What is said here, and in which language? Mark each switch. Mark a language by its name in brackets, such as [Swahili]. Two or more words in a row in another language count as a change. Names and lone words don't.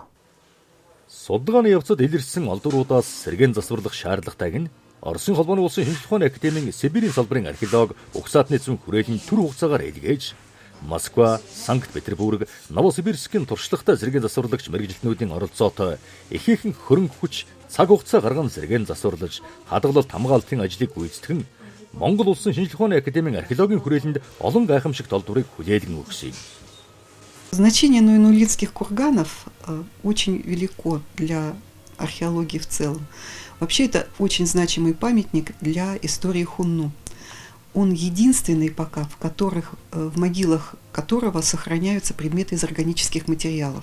[Mongolian] Судалгааны явцад илэрсэн олдуруудаас сэргээн засварлах шаардлагатайг нь Оросын холбооны улсын шинжлэх ухааны академийн Сибирийн салбарын археолог Угсаатны зүүн хүрээлэн түр хугацаагаар илгээж Москва, Санкт-Петербург, Новосибирскийн туршлагатай сэргээн засварлагч мэргэжилтнүүдийн оролцоотой ихээхэн хөрөнгө хүч цаг хугацаа гарган сэргээн засварлаж хадгалалт хамгаалтын ажлыг гүйцэтгэн Монгол улсын шинжлэх ухааны академийн археологийн хүрээлэнд олон гайхамшиг толдврыг хүлээлгэн өгсөн. [Russian] Значение ноинулинских курганов очень велико для археологии в целом. Вообще это очень значимый памятник для истории Хунну. Он единственный пока, в могилах которого сохраняются предметы из органических материалов.